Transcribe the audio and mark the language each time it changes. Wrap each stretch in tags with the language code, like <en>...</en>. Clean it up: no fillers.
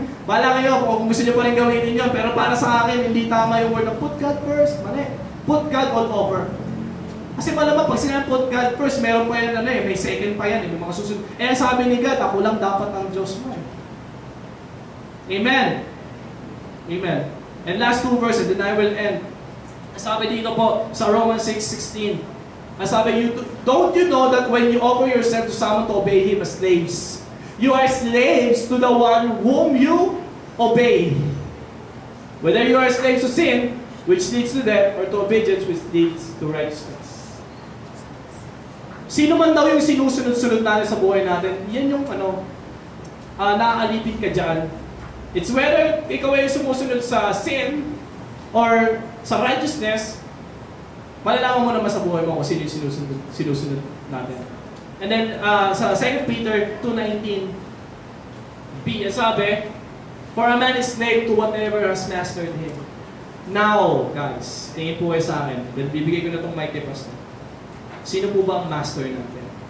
<tl>Bala kayo kung gusto nyo pa rin gawin yun. Pero para sa akin, hindi tama yung word na</tl> <en>put God first.</en> <tl>Mali.</tl> <en>Put God all over.</en> <tl>Kasi malamang pag sinabi</tl> <en>put God first,</en> <tl>meron pa yan may second pa yan, may mga susunod. Sabi ni God, ako lang dapat ang Diyos mo. Amen. Amen.</tl> <en>And last two verses, then I will end.</en> <tl>Sabi dito po sa</tl> <en>Romans 6:16. Sabi, don't you know that when you offer yourself to someone to obey him as slaves, you are slaves to the one whom you obey. Whether you are slaves to sin, which leads to death, or to obedience, which leads to righteousness.</en> <tl>Sino man daw yung sinusunod-sunod natin sa buhay natin, yan yung naaalipin ka dyan.</tl> <en>It's whether</en> <tl>ikaw ay sumusunod sa</tl> <en>sin or</en> <tl>sa righteousness, malalaman mo naman sa buhay mo kung sino yung sinusunod natin.</tl> <en>And then,</en> <tl>sa</tl> <en>2 Peter 2:19,</en> <tl>sabi,</tl> <en>for a man is slave to whatever has mastered him. Now, guys,</en> <tl>tingin po kayo sa akin.</tl> <en>Then,</en> <tl>bibigay ko na itong mic kay Pastor. Sino po ba ang master natin?</tl>